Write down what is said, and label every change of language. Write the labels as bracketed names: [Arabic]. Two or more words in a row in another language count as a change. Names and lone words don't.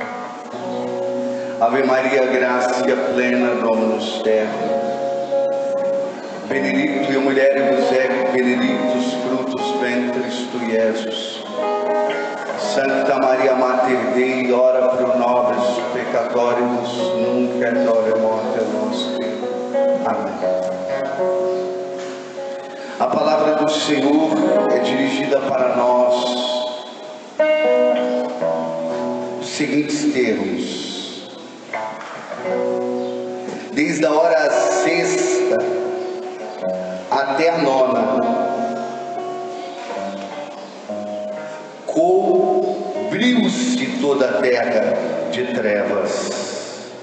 [Latin] Ave Maria, gratia plena, Dominus tecum, benedicta mulieribus et benedictus fructus ventris tui, Iesus. Sancta Maria Mater Dei, ora pro nobis peccatoribus, nunc et hora morte nostri. [Portuguese] Amém. A palavra do Senhor é dirigida para nós os seguintes termos: desde a hora sexta até a nona, cobriu-se toda a terra de trevas.